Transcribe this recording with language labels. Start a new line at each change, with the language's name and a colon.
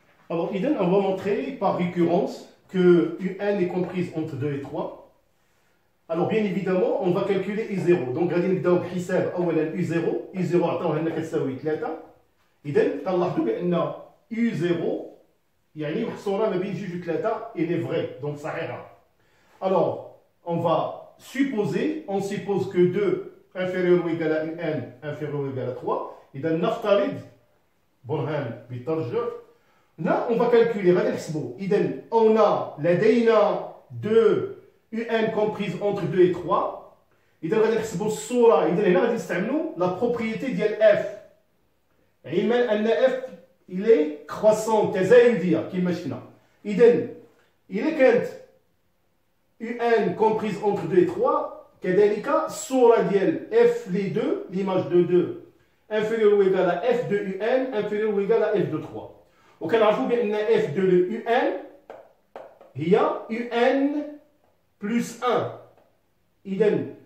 French: Alors, on va montrer par récurrence que UN est comprise entre 2 et 3. Alors, bien évidemment, on va calculer U0. Donc,
Arabic: غادي نبداو بحساب أولا U0. U0 عطاوها لنا كتساوي 3. إذا كنلاحظوا بأن U0 يعني محصورة ما بين 2 و 3
French: il est vrai, donc
Arabic: صحيحة.
French: Alors, on va supposer, on suppose que 2 inférieur ou égal à UN inférieur ou égal à 3.
Arabic: إذا نفترض برهان بالترجح.
French: Là, on va calculer, on a
Arabic: لدينا
French: 2 UN comprises entre 2 et 3.
Arabic: إذا غادي نحسبوا الصورة، إذا هنا غادي نستعملوا
French: la propriété
Arabic: ديال F. علما أن F
French: il est croissant
Arabic: تزايدية كما شفنا. إذا إذا كانت
French: UN comprise entre 2 et 3
Arabic: كذلك الصورة ديال
French: F les 2 l'image de 2 inférieure ou égale à F de UN inférieure ou égale à F de 3.
Arabic: وكنعرفوا بأن f de UN هي
French: UN plus 1.
Arabic: إذا